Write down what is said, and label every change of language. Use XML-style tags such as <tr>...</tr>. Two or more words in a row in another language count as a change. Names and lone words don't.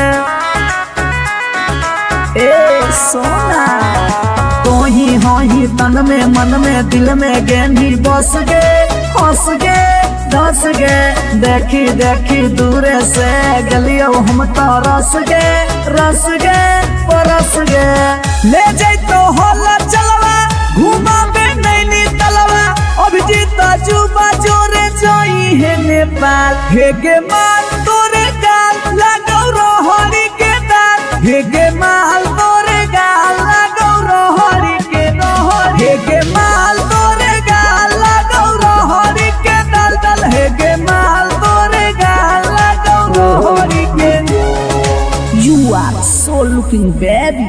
<anp>ए सोना तो ही तन में मन में दिल में गेंदी बस गे, हंस गे धंस गे। देखी देखी दूर से गलियो हम तो रस गे परस गे। ले जाई तो होला चलवा घुमा बे नैनी तलवा, अभिजीत जुबा जोरे जोई है नेपाल। हेगे माल तोरे गाल लगौ रहरी के दाल, हेगे माल तोरे गाल लगौ रहरी के दाल, हेगे माल तोरे गाल लगौ रहरी के दलदल, हेगे माल तोरे गाल लगौ रहरी के दाल।</anp> <en>You are so looking baby.</en>